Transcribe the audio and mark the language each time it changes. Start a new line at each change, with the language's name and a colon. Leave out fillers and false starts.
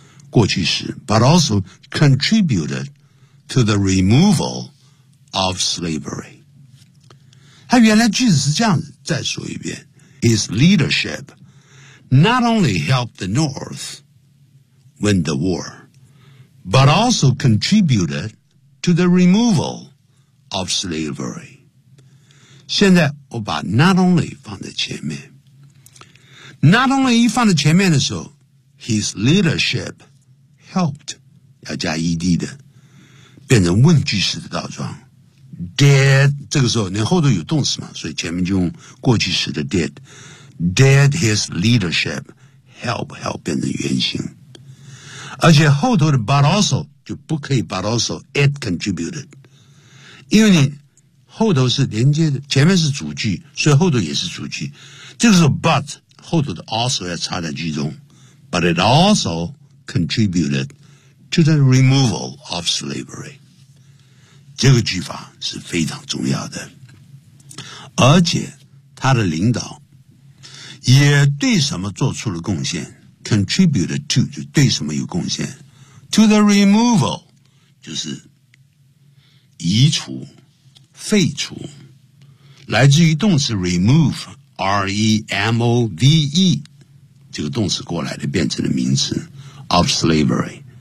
Chinese: 过去时
English: but also contributed to the removal of slavery.
Chinese: 他原来句子是这样子再说一遍。
English: His leadership not only helped the North win the war, but also contributed to the removal of slavery.
Chinese: 现在我把 not only 放在前面。Not only 一放在前面的时候 ,
English: his leadership helped,
Chinese: 要加 ED 的变成问句式的倒装。 Did, 这个时候你后头有动词嘛，所以前面就用过去式的 did。
English: Did his leadership help
Chinese: 变成原形。而且后头的 but also 就不可以
English: but also it contributed。
Chinese: 因为你后头是连接的，前面是主句，所以后头也是主句。这个时候 but 后头的 also 要插在句中。
English: But it also contributed to the removal of slavery。
Chinese: 这个句法是非常重要的。而且他的领导也对什么做出了贡献， contributed to, 就对什么有贡献。
English: To the removal,
Chinese: 就是移除废除，来自于动词 remove, R-E-M-O-V-E, 这个动词过来的变成了名词 of slavery。